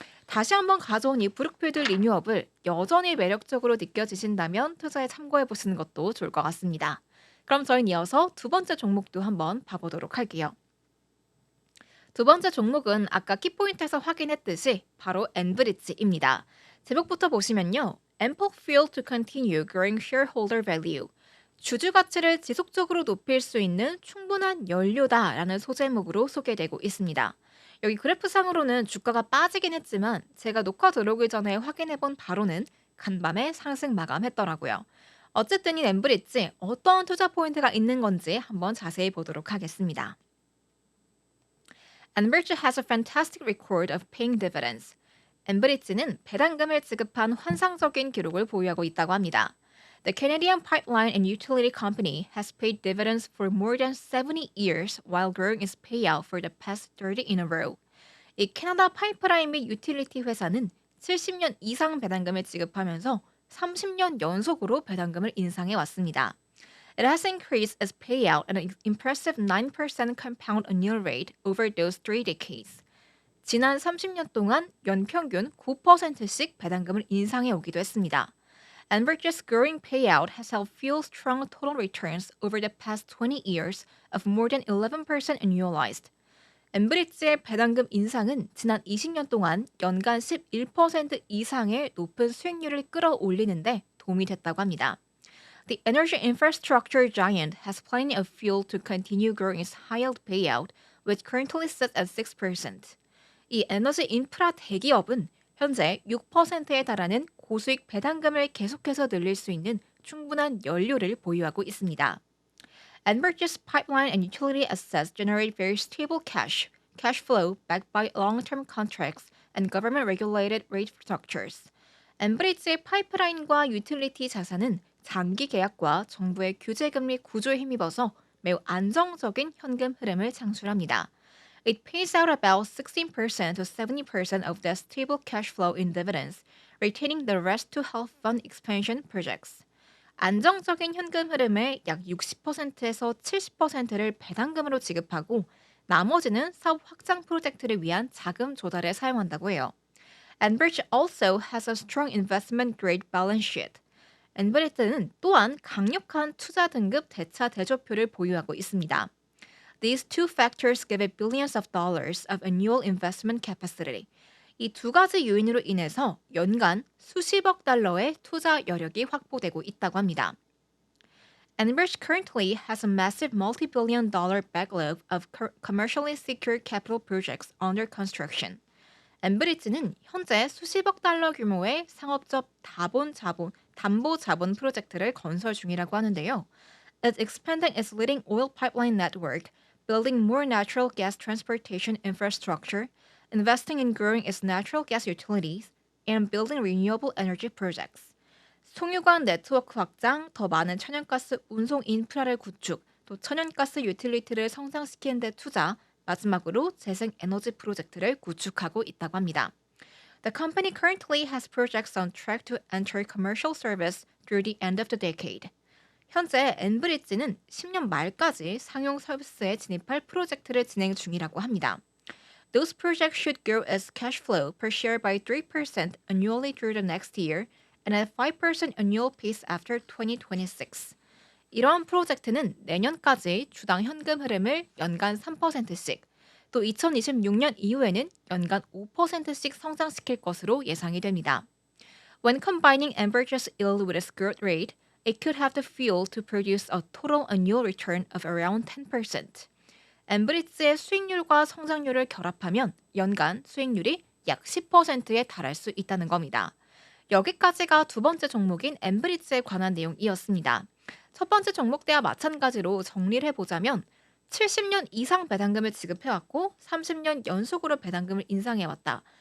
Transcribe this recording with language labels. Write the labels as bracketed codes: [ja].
[ko] 다시 한번 가져온 이 브룩필드 리뉴업을 여전히 매력적으로 느껴지신다면 투자에 참고해 보시는 것도 좋을 것 같습니다. 그럼 저희는 이어서 두 번째 종목도 한번 봐보도록 할게요. 두 번째 종목은 아까 키포인트에서 확인했듯이 바로 엔브리지입니다. 제목부터 보시면요. [en] Ample fuel to continue growing shareholder value. [ko] 주주 가치를 지속적으로 높일 수 있는 충분한 연료다라는 소제목으로 소개되고 있습니다. 여기 그래프상으로는 주가가 빠지긴 했지만 제가 녹화 들어오기 전에 확인해본 바로는 간밤에 상승 마감했더라고요. 어쨌든 이 엠브리지 어떤 투자 포인트가 있는 건지 한번 자세히 보도록 하겠습니다. [en] Enbridge has a fantastic record of paying dividends. [ko] 엔브리지는 배당금을 지급한 환상적인 기록을 보유하고 있다고 합니다. [en] The Canadian Pipeline and Utility Company has paid dividends for more than 70 years while growing its payout for the past 30 in a row. [ko] 이 캐나다 파이프라인 및 유틸리티 회사는 70년 이상 배당금을 지급하면서 30년 연속으로 배당금을 인상해 왔습니다. [en] It has increased its payout at an impressive 9% compound annual rate over those three decades. [ko] 지난 30년 동안 연평균 9%씩 배당금을 인상해 오기도 했습니다. [en] Enbridge's growing payout has helped fuel strong total returns over the past 20 years of more than 11% annualized. [ko] 엔브리지의 배당금 인상은 지난 20년 동안 연간 11% 이상의 높은 수익률을 끌어올리는데 도움이 됐다고 합니다. [en] The energy infrastructure giant has plenty of fuel to continue growing its high-yield payout, which currently sits at 6%. [ko] 이 에너지 인프라 대기업은 현재 6%에 달하는 고수익 배당금을 계속해서 늘릴 수 있는 충분한 연료를 보유하고 있습니다. [en] Enbridge's pipeline and utility assets generate very stable cash flow backed by long-term contracts and government-regulated rate structures. [ko] 엔브리지의 파이프라인과 유틸리티 자산은 장기 계약과 정부의 규제금리 구조에 힘입어서 매우 안정적인 현금 흐름을 창출합니다. [en] It pays out about 16% to 70% of the stable cash flow in dividends, retaining the rest to help fund expansion projects. [ko] 안정적인 현금 흐름의 약 60%에서 70%를 배당금으로 지급하고 나머지는 사업 확장 프로젝트를 위한 자금 조달에 사용한다고 해요. [en] Enbridge also has a strong investment grade balance sheet. [ko] 엔브리트는 또한 강력한 투자 등급 대차 대조표를 보유하고 있습니다. [en] These two factors give it billions of dollars of annual investment capacity. [ko] 이 두 가지 요인으로 인해서 연간 수십억 달러의 투자 여력이 확보되고 있다고 합니다. [en] Enbridge currently has a massive multi-billion dollar backlog of commercially secured capital projects under construction. [ko] 엔브리지는 현재 수십억 달러 규모의 상업적 담보 자본 프로젝트를 건설 중이라고 하는데요. [en] It's expanding its leading oil pipeline network, building more natural gas transportation infrastructure, investing in growing its natural gas utilities, and building renewable energy projects. [ko] 송유관 네트워크 확장, 더 많은 천연가스 운송 인프라를 구축, 또 천연가스 유틸리티를 성장시키는 데 투자, 마지막으로 재생 에너지 프로젝트를 구축하고 있다고 합니다. [en] The company currently has projects on track to enter commercial service through the end of the decade. [ko] 현재 엔브리지는 10년 말까지 상용 서비스에 진입할 프로젝트를 진행 중이라고 합니다. [en] Those projects should grow its cash flow per share by 3% annually through the next year and at 5% annual pace after 2026. [ko] 이러한 프로젝트는 내년까지 주당 현금 흐름을 연간 3%씩, 또 2026년 이후에는 연간 5%씩 성장시킬 것으로 예상이 됩니다. [en] When combining Enbridge's yield with its growth rate, it could have the fuel to produce a total annual return of around 10%. [ko] 엔브리지의 수익률과 성장률을 결합하면 연간 수익률이 약 10%에 달할 수 있다는 겁니다. 여기까지가 두 번째 종목인 엔브리지에 관한 내용이었습니다. 첫 번째 종목 때와 마찬가지로 정리를 해보자면 70년 이상 배당금을 지급해왔고 30년 연속으로 배당금을 인상해왔다.